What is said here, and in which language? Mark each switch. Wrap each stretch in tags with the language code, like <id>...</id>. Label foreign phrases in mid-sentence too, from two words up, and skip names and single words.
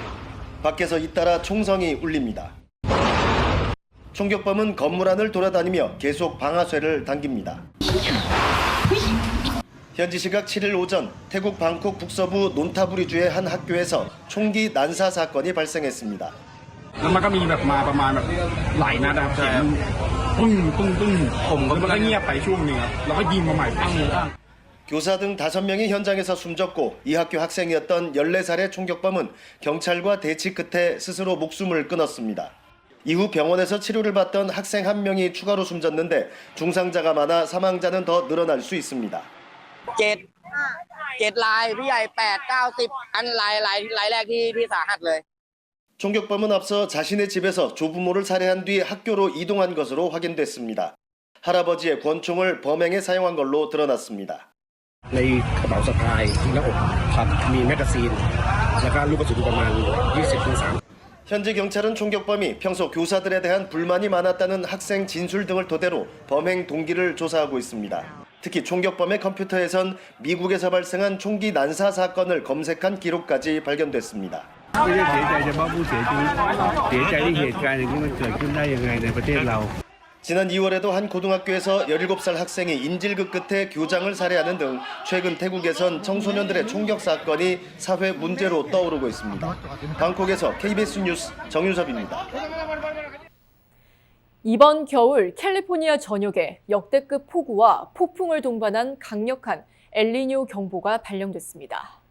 <ko>밖에서 잇따라 총성이 울립니다. 총격범은 건물 안을 돌아다니며 계속 방아쇠를 당깁니다. 현지 시각 7일 오전 태국 방콕 북서부 논타부리주의 한 학교에서 총기 난사 사건이 발생했습니다.</ko> <th>แล้วมันก็มีแบบมาประมาณแบบหลายนัดนะครับเสียงปึ้งปึ้งปึ้งผมก็เงียบไปช่วงนึงครับแล้วก็ยิงมาใหม่ปั้ง</th> <ko>교사 등 5명이 현장에서 숨졌고 이 학교 학생이었던 14살의 총격범은 경찰과 대치 끝에 스스로 목숨을 끊었습니다. 이후 병원에서 치료를 받던 학생 1명이 추가로 숨졌는데 중상자가 많아 사망자는 더 늘어날 수 있습니다.</ko> <th>7 ลายพี่ใหญ่8 9 10อันลายแรกที่สาหัสเลย</th> <ko>총격범은 앞서 자신의 집에서 조부모를 살해한 뒤 학교로 이동한 것으로 확인됐습니다. 할아버지의 권총을 범행에 사용한 걸로 드러났습니다.</ko> <th>ในกระเป๋าสะพายที่หน้าอกครับมีแมกกาซีนแล้วก็ลูกกระสุนประมาณ 20-30</th> <ko>현지 경찰은 총격범이 평소 교사들에 대한 불만이 많았다는 학생 진술 등을 토대로 범행 동기를 조사하고 있습니다. 특히 총격범의 컴퓨터에선 미국에서 발생한 총기 난사 사건을 검색한 기록까지 발견됐습니다.</ko> <th>ไม่ได้เสียใจเฉพาะผู้เสียชีวิตเสียใจที่เหตุการณ์อย่างนี้มันเกิดขึ้นได้ยังไงในประเทศเรา</th> <ko>지난 2월에도 한 고등학교에서 17살 학생이 인질극 끝에 교장을 살해하는 등 최근 태국에선 청소년들의 총격 사건이 사회 문제로 떠오르고 있습니다. 방콕에서 KBS 뉴스 정윤섭입니다. 이번 겨울 캘리포니아 전역에 역대급 폭우와 폭풍을 동반한 강력한 엘니뇨 경보가 발령됐습니다.</ko>